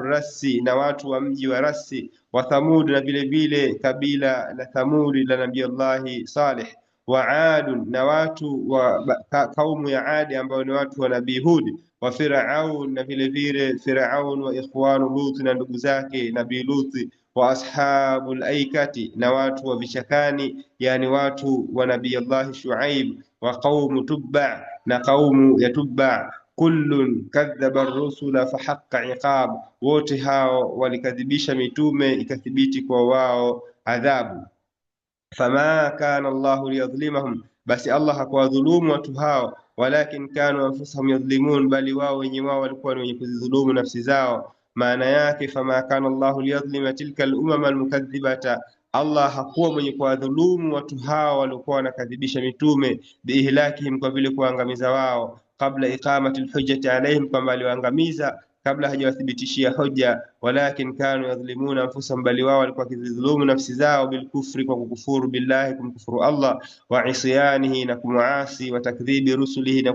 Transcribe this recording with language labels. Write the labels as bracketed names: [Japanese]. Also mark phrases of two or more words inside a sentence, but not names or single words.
[Swahili] rasi, na watu wa mji wa Rasi, wa Thamud, na vile vile kabila la Thamudi la nabii Allah Saleh, wa Adun, na watu wa kaumu ya Adi ambao ni watu wa nabii Hud, wa Firaun, na vile vile Firaun, [Arabic] وإخوان لوط, [Swahili] na ndugu zake nabii Lut, [Arabic] وأصحاب الأيكة, [Swahili] na watu wa vichakani, yani watu wa nabii Allah Shuaib, [Arabic] وقوم تبع, [Swahili] na qaumu ya Tubba. [Arabic] كل كذب الرسل فحق عقاب, [Swahili] wote hao walikadhibisha mitume ikathibiti kwa wao adhabu. [Arabic] فما كان الله ليظلمهم, [Swahili] basi Allah hakuwadhulumu watu hao, [Arabic] ولكن كانوا أنفسهم يظلمون, [Swahili] bali wao wenye wao walikuwa ni wenye kuzidhulumu nafsi zao. Maana yake [Arabic] فما كان الله ليظلم تلك الأمم المكذبة, [Swahili] Allah hakuwa mwenye kuwadhulumu watu hao waliokuwa wanakadhibisha mitume, biihlakihim, kwa vile kuangamiza wao, [Arabic] قبل إقامة الحجة عليهم, [Swahili] kwamba aliwaangamiza kabla hajawathibitishia hoja, [Arabic] ولكن كانوا يظلمون أنفسهم, [Swahili] bali wao walikuwa wakidhulumu nafsi zao, bilkufri, kwa kukufuru billahi, kumkufuru Allah, [Arabic] وعصيانه, [Swahili] na kumuasi, [Arabic] وتكذيب رسله, [Swahili] na